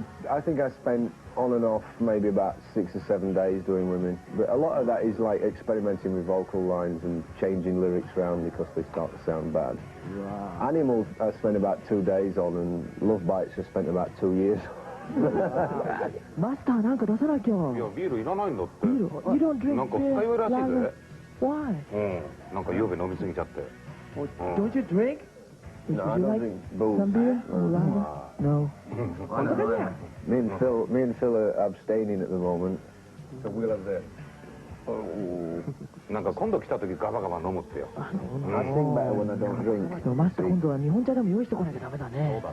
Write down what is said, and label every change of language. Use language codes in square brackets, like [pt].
[en] I think I spent on and off maybe about 6 or 7 days doing women, but a lot of that is like experimenting with vocal lines and changing lyrics around because they start to sound bad. Wow. Animals I spent about 2 days on, and Love Bites I spent about 2 years. [ja] マスターなんか出さなきゃいやビールいらないんだって [en] ビール You don't drink [ja] なんか二日酔いらしいぜ [en] Why? [ja] なんか夕べ飲みすぎちゃって [en] Don't you drink? No, I don't drink booze. Some beer or lager? No. Me and Phil are abstaining at the moment, so we'll have the. [ja] なんか今度来た時ガバガバ飲むってよ [en] I sing better when I don't drink. [ja] でもマスター今度は日本茶でも用意してこなきゃダメだね